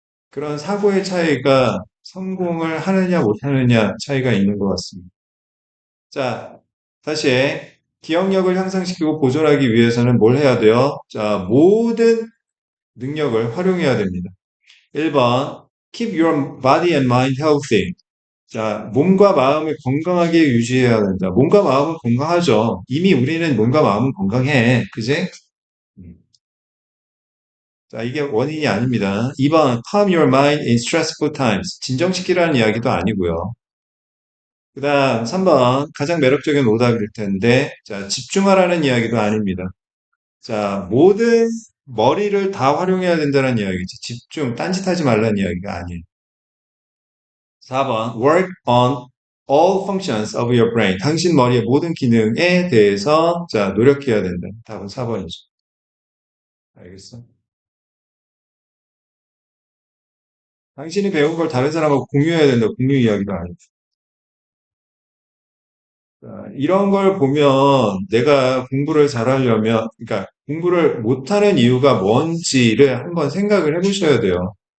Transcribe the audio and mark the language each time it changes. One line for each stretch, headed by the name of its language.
Korean: 그런 사고의 차이가 성공을 하느냐 못하느냐 차이가 있는 것 같습니다. 자, 다시 기억력을 향상시키고 보존하기 위해서는 뭘 해야 돼요? 자, 모든 능력을 활용해야 됩니다.
English: 1번, keep your body and mind healthy.
Korean: 자, 몸과 마음을 건강하게 유지해야 된다. 몸과 마음은 건강하죠. 이미 우리는 몸과 마음은 건강해. 그지? 음. 자, 이게 원인이 아닙니다.
English: 2번, calm your mind in stressful times.
Korean: 진정시키라는 이야기도 아니고요. 그 다음 3번, 가장 매력적인 오답일 텐데, 자, 집중하라는 이야기도 아닙니다. 자, 모든 머리를 다 활용해야 된다는 이야기지. 집중, 딴짓하지 말라는 이야기가 아니에요.
English: 4번, work on all functions of your brain.
Korean: 당신 머리의 모든 기능에 대해서, 자, 노력해야 된다. 답은 4번이죠. 알겠어? 당신이 배운 걸 다른 사람하고 공유해야 된다. 공유 이야기도 아니고. 자, 이런 걸 보면 내가 공부를 잘하려면, 그러니까 공부를 못하는 이유가 뭔지를 한번 생각을 해보셔야 돼요.